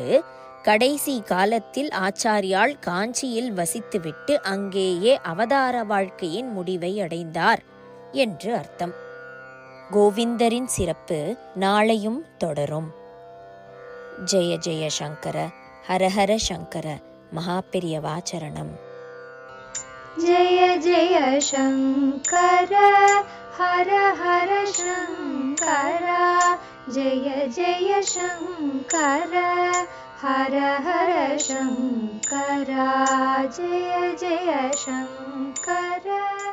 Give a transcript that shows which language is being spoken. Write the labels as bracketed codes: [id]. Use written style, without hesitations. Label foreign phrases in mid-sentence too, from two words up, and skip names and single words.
[ta] கடைசி காலத்தில் ஆச்சாரியால் காஞ்சியில் வசித்துவிட்டு அங்கேயே அவதார வாழ்க்கையின் முடிவை அடைந்தார் என்று அர்த்தம். கோவிந்தரின் சிறப்பு நாளையும் தொடரும். [sa] जय जय शङ्कर, हरहर शङ्कर, மகாபெரியவாச்சரணம். जय जय शङ्कर हर हर शङ्कर जय जय शङ्कर हर हर शङ्कर जय जय शङ्कर।